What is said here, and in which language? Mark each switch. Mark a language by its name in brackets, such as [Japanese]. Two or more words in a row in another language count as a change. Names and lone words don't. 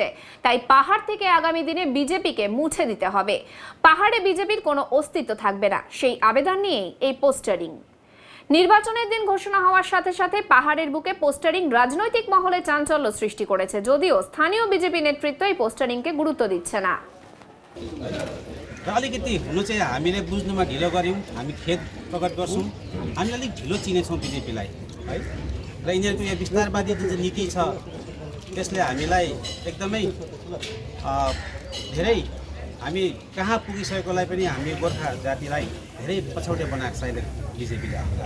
[Bangla] তাই পাহাড় থেকে আগামী দিনে বিজেপিকে মুছে দিতে হবে। পাহাড়ে বিজেপির কোনো অস্তিত্ব থাকবে না, সেই আবেদন নিয়েই এই পোস্টারিং। নির্বাচনের দিন ঘোষণা হওয়ার সাথে সাথে পাহাড়ের বুকে পোস্টারিং রাজনৈতিক মহলে চাঞ্চল্য সৃষ্টি করেছে, যদিও স্থানীয় বিজেপি নেতৃত্ব এই পোস্টারিংকে গুরুত্ব দিচ্ছে না। [Nepali] अलिकति हुनु चाहिँ हामीले बुझ्नुमा ढिलो गऱ्यौँ, हामी खेद प्रकट गर्छौँ। हामी अलिक ढिलो चिनेछौँ बिजेपीलाई है, र यिनीहरूको यो विस्तारवादी जुन चाहिँ नीति छ त्यसले हामीलाई एकदमै धेरै हामी कहाँ पुगिसकेकोलाई पनि हामी गोर्खा जातिलाई धेरै पछौटे बनाएको छ अहिले बिजेपीले हामीलाई।